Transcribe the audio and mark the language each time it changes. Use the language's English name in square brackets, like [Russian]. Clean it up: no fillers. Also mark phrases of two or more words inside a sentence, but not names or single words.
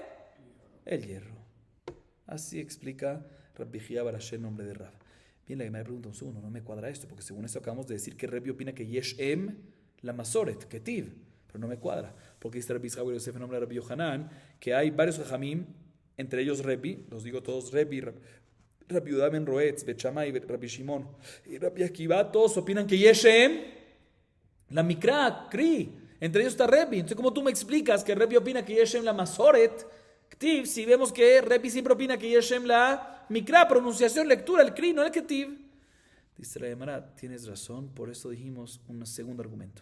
[Spanish] El hierro. Así explica Rabbi Yehia Barashé en nombre de Rab. Bien, la Gemara pregunta un segundo, no me cuadra esto, porque según esto acabamos de decir que Rebbi opina que [Hebrew] יש אם למסורת, [Spanish] Ketiv, pero no me cuadra, porque dice Rabbi Yitzchak Yosef en nombre de Rabbi Yochanan que hay varios Jamín, entre ellos Rebbi, los digo todos, Rebbi, Rabbi Yehuda ben Roetz, Bet Shammai, Rabbi Shimon y Rabbi Akiva, todos opinan que [Hebrew] יש אם, למקרא, [Spanish] Kri, entre ellos está Rebbi. Entonces, ¿cómo tú me explicas que Rebbi opina que [Hebrew] יש אם למסורת, [Spanish] Ktiv, si vemos que Rebbi siempre opina que [Hebrew] יש אם למקרא, [Spanish] pronunciación, lectura, el Kri, no el Ketiv? Dice la Gemara, tienes razón, por eso dijimos un segundo argumento.